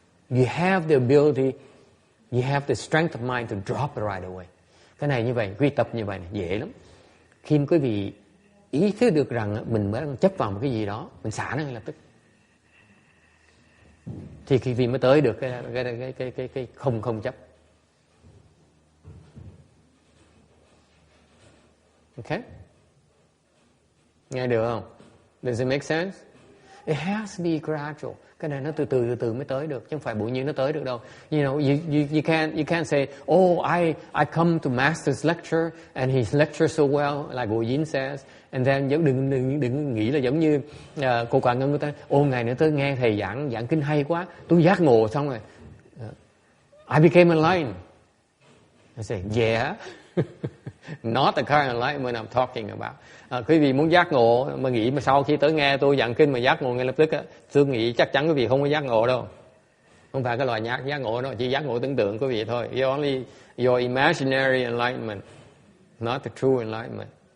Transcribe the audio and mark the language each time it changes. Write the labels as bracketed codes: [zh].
[en] You have the ability, you have the strength of mind to drop it right away. [vi] Cái này như vậy, quy tập như vậy này, dễ lắm. Khi quý vị ý thức được rằng mình mới đang chấp vào một cái gì đó, mình xả nó ngay lập tức. Thì khi vì mới tới được cái không chấp. [en] Okay? [vi] Nghe được không? [en] Does it make sense? It has to be gradual. [vi] Cái này nó từ từ mới tới được, chứ không phải bỗng nhiên nó tới được đâu. [en] You know, you can't say, oh, I come to master's lecture and he lectures so well, like Bồ Dính says, and then [vi] đừng nghĩ là giống như cô Quả Ngân của ta, ngày nữa tôi nghe thầy giảng kinh hay quá, tôi giác ngộ xong rồi, [en] I became enlightened. I say, yeah. Not the kind of enlightenment I'm talking about. [vi] Quý vị muốn giác ngộ mà nghĩ mà sau khi tới nghe tôi giảng kinh mà giác ngộ ngay lập tức á, tôi nghĩ chắc chắn quý vị không có giác ngộ đâu. Không phải cái loại giác ngộ đó, chỉ giác ngộ tưởng tượng quý vị thôi. [en] Only your imaginary enlightenment, not the true enlightenment.